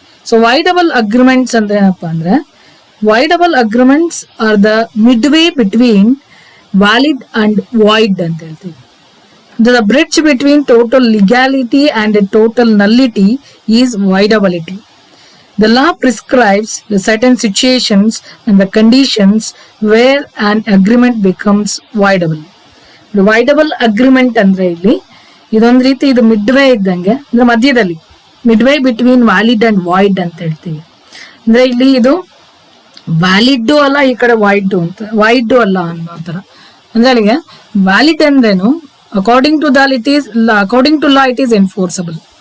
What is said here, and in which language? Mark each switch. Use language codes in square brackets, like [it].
[en] so voidable agreements [kn] ಅಂದ್ರೆ ಏನಪ್ಪಾ ಅಂದ್ರೆ, [en] voidable agreements are the midway between valid and void [kn] ಅಂತ ಹೇಳ್ತೀವಿ. [en] The bridge between total legality and total nullity is voidability. The law prescribes the certain situations and the conditions where an agreement becomes voidable. The voidable agreement [kn] ಅಂದ್ರೆ ಇಲ್ಲಿ ಇದೊಂದು ರೀತಿ ಇದು ಮಿಡ್ವೇ ಇದ್ದಂಗೆ, ಅಂದ್ರೆ ಮಧ್ಯದಲ್ಲಿ [en] midway between valid and void [kn] ಅಂತ ಹೇಳ್ತೀವಿ. ಅಂದ್ರೆ ಇಲ್ಲಿ ಇದು ವ್ಯಾಲಿಡ್ ಅಲ್ಲ, ಈ ಕಡೆ ವಾಯ್ಡ್ ಅಂತ, ವಾಯ್ಡ್ ಅಲ್ಲ ಅನ್ನೋ ತರ. ಅಂದ್ರೆ ಅಲ್ಲಿಗೆ ವ್ಯಾಲಿಡ್ ಅಂದ್ರೇನು, [en] According to law it is enforceable.